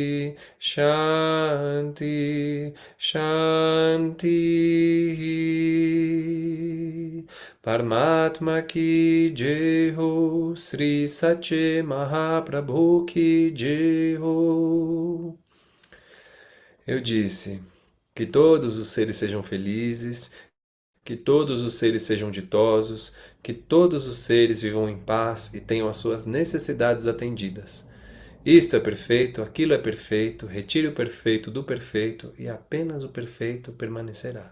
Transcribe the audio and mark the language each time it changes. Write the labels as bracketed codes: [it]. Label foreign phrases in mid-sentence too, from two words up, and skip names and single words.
[sa] Shanti, Shanti. [hi] Paramatma ki jai ho, Sri Sache Mahaprabhu ki jai ho. [pt] Eu disse que todos os seres sejam felizes, que todos os seres sejam ditosos, que todos os seres vivam em paz e tenham as suas necessidades atendidas. Isto é perfeito, aquilo é perfeito, retire o perfeito do perfeito e apenas o perfeito permanecerá.